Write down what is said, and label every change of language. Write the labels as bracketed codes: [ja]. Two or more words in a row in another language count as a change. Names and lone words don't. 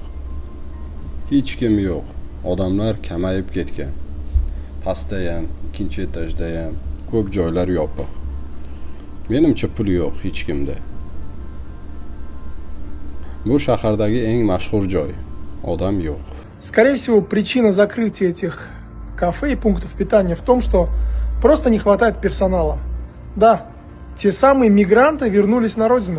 [uz] Hech kim yo'q. Odamlar kamayib ketgan. Pastda ham, ikkinchi etajda ham ko'p joylar yopiq. Menimcha pul yo'q hech kimda. Bu shahardagi eng mashhur joy. Odam yo'q. [ru] Скорее всего, причина закрытия этих кафе и пунктов питания в том, что просто не хватает персонала. Да, те самые мигранты вернулись на родину.